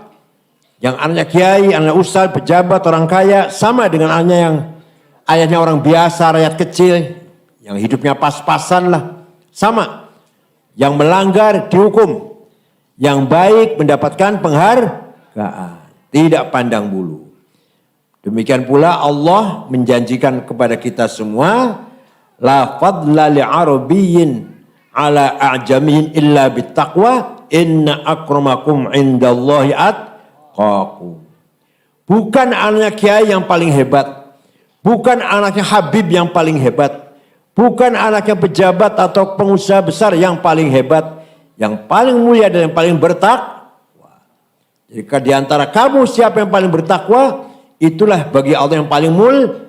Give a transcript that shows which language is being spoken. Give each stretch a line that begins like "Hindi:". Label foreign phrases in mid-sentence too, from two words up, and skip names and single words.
Indonesian: Yang anaknya kiai, anaknya ustaz, pejabat, orang kaya sama dengan anaknya yang ayahnya orang biasa, rakyat kecil, yang hidupnya pas-pasan lah. Sama. Yang melanggar dihukum. Yang baik mendapatkan penghargaan. Tidak pandang bulu. Demikian pula Allah menjanjikan kepada kita semua,
Arabic: لا فضل لعربي على أعجمي إلا بالتقوى إن أكرمكم عند الله أتقاكم.
Indonesian: Bukan anaknya kiai yang paling hebat, bukan anaknya habib yang paling hebat, bukan anaknya pejabat atau pengusaha besar yang paling hebat, yang paling mulia dan yang paling bertakwa. Jika di antara kamu siapa yang paling bertakwa, itulah bagi Allah yang paling mulia.